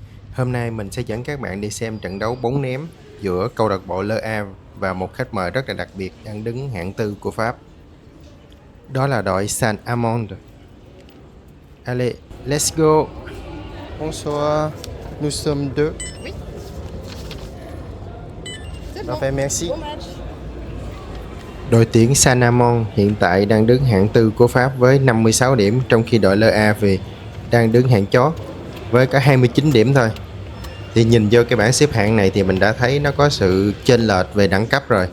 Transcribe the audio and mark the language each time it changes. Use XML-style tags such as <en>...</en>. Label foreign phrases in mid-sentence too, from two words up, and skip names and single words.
<vi>Hôm nay mình sẽ dẫn các bạn đi xem trận đấu bóng ném giữa câu lạc bộ Le Havre và một khách mời rất là đặc biệt đang đứng hạng tư của Pháp. Đó là đội Saint-Amand. Allez,</vi> <en>let's go.</en> <fr>Bonsoir, nous sommes deux. Oui. C'est bon. Parfait, merci. Bon match.</fr> <vi>Đội tuyển Saint-Amand hiện tại đang đứng hạng tư của Pháp với 56 điểm, trong khi đội Le Havre đang đứng hạng chót với có 29 điểm thôi. Thì nhìn vô cái bảng xếp hạng này thì mình đã thấy nó có sự chênh lệch về đẳng cấp rồi.</vi>